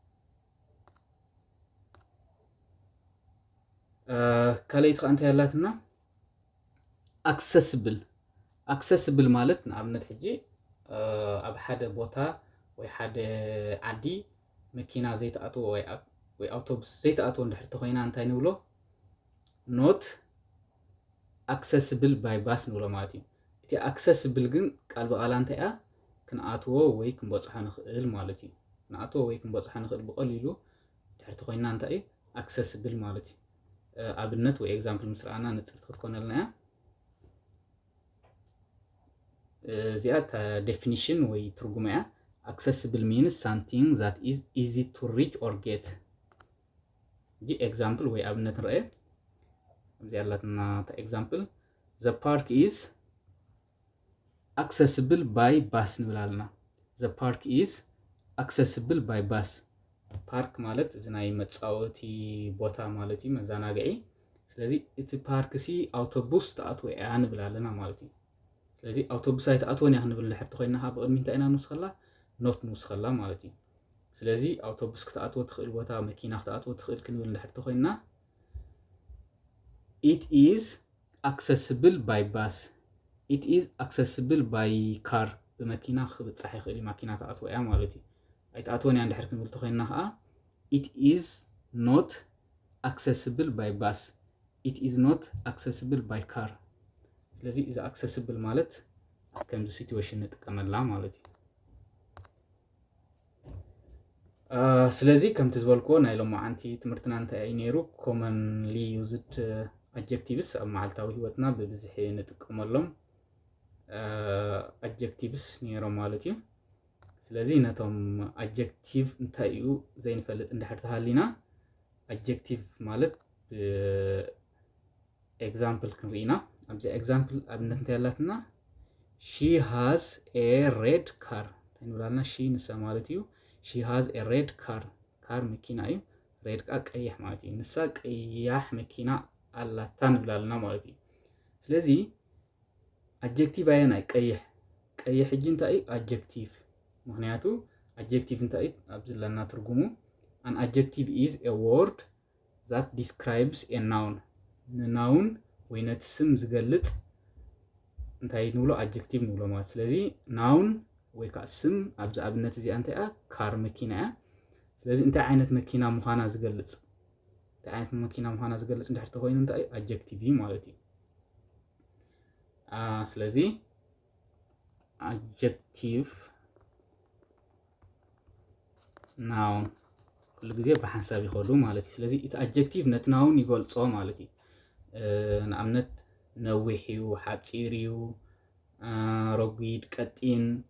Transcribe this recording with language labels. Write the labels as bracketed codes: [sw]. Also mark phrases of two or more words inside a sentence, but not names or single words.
[ti] ካልአይት ከ እንታይ ያላትና accessible ማለት ንኣብነት ሕጂ ኣብ ሓደ ቦታ ወይ ሓደ ዓዲ መኪና ዘይተኣትዎ ወይ ኣውቶቡስ ዘይተኣትዎ እንድሕር ተኮይና እንታይ ንብሎ [en] not accessible by bus [ti] ንብሎ ማለት እዩ እቲ accessible ግን ቃል በቃላ እንታይ እያ ክንኣትዎ ወይ ክንበፅሖ ንኽእል ማለት እዩ ክንኣትዎ ወይ ክንበፅሖ ንኽእል ብቐሊሉ እንድሕር ተኮይና እንታይ እዩ accessible ማለት እዩ ኣብነት ወይ ኤግዛምፕል ምስራኣና ንጽርት ክትኮነልና እያ እዚኣ definition ወይ ትርጉም እያ [en] accessible means something that is easy to reach or get [ti] ጂ ኤግዛምፕል ወይ ኣብነት ንርአ እዚኣ ያላትና ኤግዛምፕል [en] the park is accessible by bus [ti] ንብላልና [en] the park is accessible by bus [ti] ፓርክ ማለት እዚ ናይ መጻወቲ ቦታ ማለት እዩ መዘናግዒ ስለዚ እቲ ፓርክ ሲ ኣውቶቡስ ተኣትዎ እያ ንብላልና ማለት እዩ ስለዚ ኣውቶቡስ ኣይተኣትዎን እያ ክንብል እንድሕር ተኮይና ብቅድሚ እንታይ ኢና ንውስኸላ ኖት ንውስኸላ ማለት እዩ ስለዚ ኣውቶቡስ ክትኣትዎ ትኽእል ቦታ መኪና ክትኣትዎ ትኽእል ክንብል እንድሕር ተኮይና [en] it is accessible by bus it is accessible by car [ti] በመኪና ክብጻሕ ይኽእል መኪና ተኣትዎ እያ ማለት እዩ ኣይተኣትዎን እያ እንድሕር ክንብል ተኮይና ከዓ [en] it is not accessible by bus it is not accessible by car [ti] ስለዚ እዚ [en] accessible [ti] ማለት ከምዚ ሲቹዌሽን ንጥቀመላ ማለት እዩ ስለዚ ከምቲ ዝበልኮ ናይ ሎማዓንቲ ትምህርትና እንታይ እዩ ነይሩ [en] commonly used adjectives [ti] ኣብ መዓልታዊ ህይወትና ብብዝሒ ንጥቀመሎም adjectives ነይሮም ማለት እዩ ስለዚ ነቶም adjective እንታይ እዩ ዘይንፈልጥ እንድሕር ተሃሊና adjective ማለት ኤግዛምፕል ክንሪኢና ኣብዚ ኤግዛምፕል ኣብነት እንታይ ያላትና [en] she has a red car [ti] እንብላልና she ንሳ ማለት እዩ [en] she has a red car [ti] መኪና እዩ red ቃ ቀይሕ ማለት እዩ ንሳ ቀያሕ መኪና ኣላታ ንብላልና ማለት እዩ ስለዚ adjective ኣየና ቀይሕ ሕጂ እንታይ እዩ adjective ምክንያቱ adjective እንታይ እዩ ኣብዚ ለና ትርጉሙ [en] an adjective is a word that describes a noun noun [ti] ወይ ነቲ ስም ዝገልጽ እንታይ ንብሎ adjective ንብሎ ማለት ስለዚ noun ወይ ከዓ ስም ኣብዚ ኣብነት እዚኣ እንታይ እያ ካር መኪና እያ ስለዚ እንታይ ዓይነት መኪና ምዃና ዝገልጽ እንድሕር ተኮይኑ እንታይ እዩ adjective ማለት እዩ ስለዚ [en] adjective noun [ti] ኩሉ ግዜ ብሓንሳብ ይኸዱ ማለት እዩ ስለዚ እቲ adjective ነቲ noun ይገልጾ ማለት እዩ ንኣብነት ነዊሕ እዩ ሓፂር እዩ ረጒድ ቀጢን